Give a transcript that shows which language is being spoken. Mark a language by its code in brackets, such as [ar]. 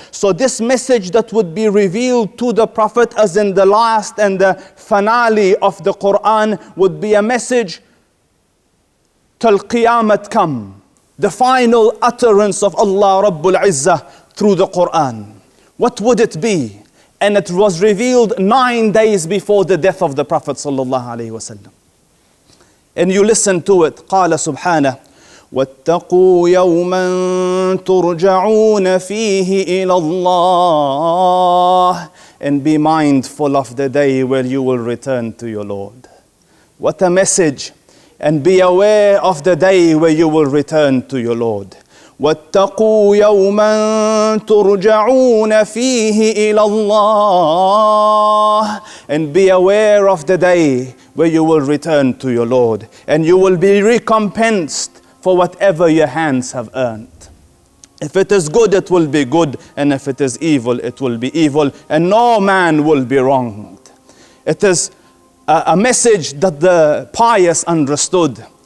[en] So this message that would be revealed to the prophet as in the last and the finale of the Quran would be a message till Qiyamah come. The final utterance of Allah Rabbul Izzah through the Quran. What would it be? And it was revealed 9 days before the death of the Prophet sallallahu alaihi wasallam. And you listen to it. [ar] قال سبحانه واتقوا يوما ترجعون فيه إلى الله. [en] And be mindful of the day where you will return to your Lord. What a message. And be aware of the day where you will return to your Lord. [ar] واتقوا يوما ترجعون فيه إلى الله. [en] And be aware of the day where you will return to your Lord. And you will be recompensed for whatever your hands have earned. If it is good, it will be good. And if it is evil, it will be evil. And no man will be wronged. It is a message that the pious understood.